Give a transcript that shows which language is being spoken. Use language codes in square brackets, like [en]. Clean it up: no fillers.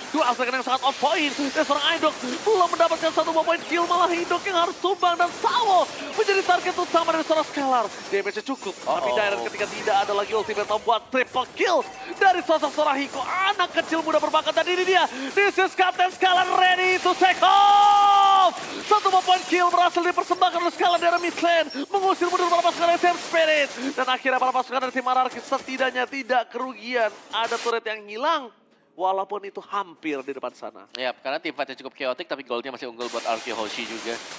[id] 2 aspek yang sangat [en] on point. [id] Dan seorang Indok belum mendapatkan 1 buah point kill, malah Indok yang harus tumbang. Dan Sawo menjadi target utama dari seorang Skylar. Damage-nya cukup, tapi Darren ketika tidak ada lagi ultimate membuat triple kill dari sosok seorang Hiko. Anak kecil muda berbakat, dan ini dia. [en] This is Captain Skylar ready to take off. [id] 1 point kill berhasil dipersembahkan oleh Skylar dari mid lane, mengusir mundur para pasukan dari tim Spirit. Dan akhirnya para pasukan dari tim RRQ setidaknya tidak kerugian. Ada turret yang hilang, walaupun itu hampir di depan sana. Ya, karena tim fight-nya cukup chaotic tapi goldnya masih unggul buat RRQ Hoshi juga.